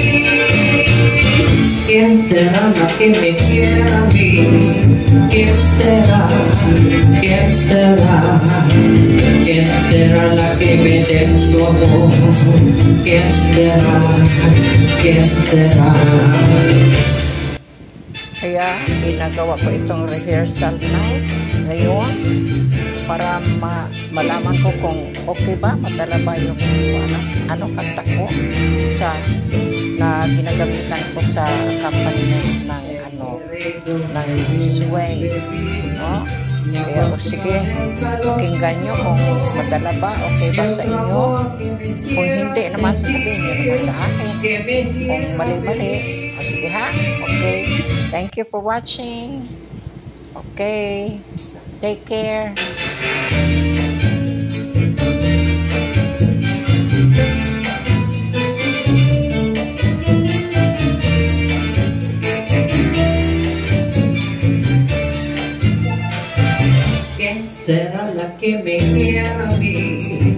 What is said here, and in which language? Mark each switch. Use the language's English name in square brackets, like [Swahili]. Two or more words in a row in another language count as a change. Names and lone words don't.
[Spanish] ¿Quién será la que me quiera a mí? ¿Quién será? ¿Quién será? ¿Quién será la que me dé su amor? ¿Quién será? ¿Quién será? [Filipino] Kaya ginagawa ko itong [English] rehearsal night [Filipino] ngayon para malaman ko kung okay ba, madala ba yung kanta ko na ginagamitan ko sa company ng Sway, no? Kaya sige, pakinggan nyo kung madala ba, okay ba sa inyo. Kung hindi naman, sasabihin nyo naman sa akin. Kung mali-mali, sige ha, okay. [English] Thank you for watching. Okay, take care. [Spanish] ¿Quién será la que me quiera a mí?